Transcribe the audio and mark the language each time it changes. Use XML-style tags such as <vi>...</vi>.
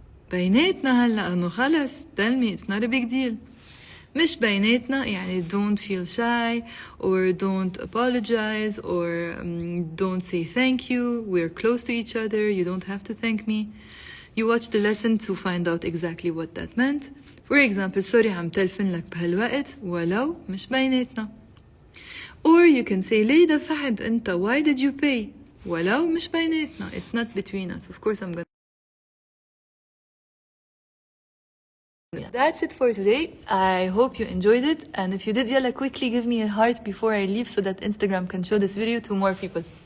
<ar>بيناتنا هلأ إنه خلص</ar> <en>tell me, it's not a big deal.</en> <ar>مش بيناتنا يعني</ar> <en>don't feel shy or don't apologize or don't say thank you. We're close to each other. You don't have to thank me. You watch the lesson to find out exactly what that meant. For example, sorry</en> <ar>عم تلفن لك بهالوقت ولو مش بيناتنا.</ar> <en>Or you can say</en> <ar>ليه دفعت أنت?</ar> <en>Why did you pay?</en> <ar>ولو مش بيناتنا.</ar> <en>It's not between us. Of course I'm gonna. That's it for today. I hope you enjoyed it. And if you did, yalla, quickly give me a heart before I leave so that Instagram can show this video to more people.</en>